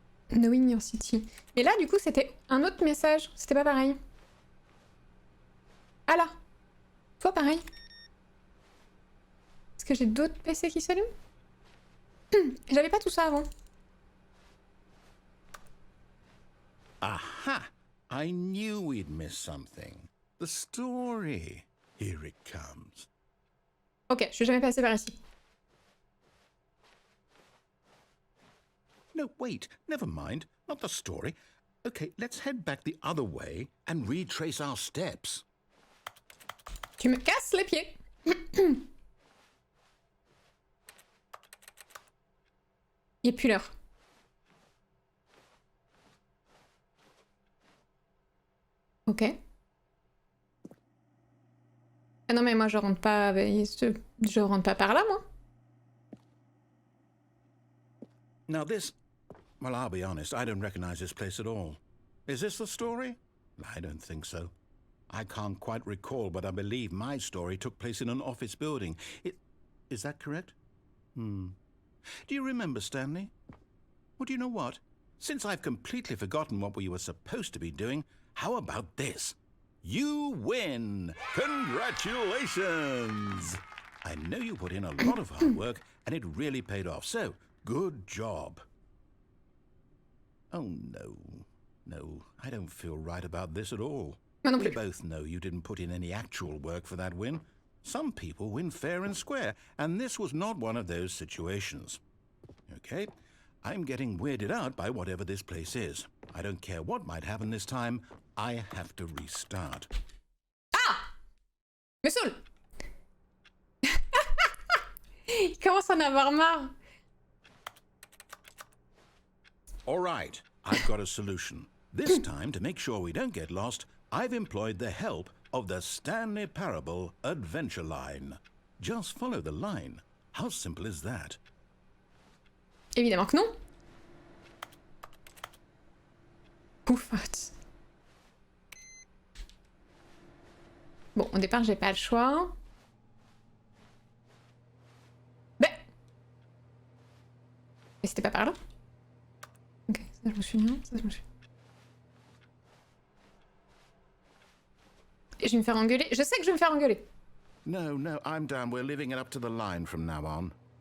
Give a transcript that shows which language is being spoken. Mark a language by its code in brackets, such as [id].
[en] Knowing your city. [fr] Et là, du coup, c'était un autre message. C'était pas pareil. Ah là! Toi, pareil. Est-ce que j'ai d'autres PC qui s'allument? J'avais pas tout ça avant. Aha! [en] I knew we'd miss something. The story. Here it comes. [fr] Ok, je suis jamais passé par ici. [en] No, wait, never mind. Not the story. Okay, let's head back the other way and retrace our steps. [fr] Tu me casses les pieds. Il est plus l'heure. Ok. Ah non mais moi je rentre pas je rentre pas par là moi. [en] Now this... Well, I'll be honest, I don't recognize this place at all. Is this the story? I don't think so. I can't quite recall, but I believe my story took place in an office building. Is that correct? Do you remember, Stanley? Well, do you know what? Since I've completely forgotten what we were supposed to be doing, how about this? You win! Congratulations! I know you put in a lot of hard work, and it really paid off, so good job. Oh, no. No, I don't feel right about this at all. We both know you didn't put in any actual work for that win, Some people win fair and square, and this was not one of those situations. Okay, I'm getting weirded out by whatever this place is. I don't care what might happen this time, I have to restart. [fr] Ah! Me saoule. Il commence à en avoir marre. [en] All right, I've got a solution. This time, to make sure we don't get lost, I've employed the help of the Stanley Parable adventure line. Just follow the line. How simple is that? [fr] Évidemment que non. Pouf. Bon, au départ, j'ai pas le choix. Mais c'était pas par là? Ok, ça je me souviens, ça je me souviens. Et je vais me faire engueuler. Je sais que je vais me faire engueuler. [en] No, I'm down. We're leaving it up to the line from now on.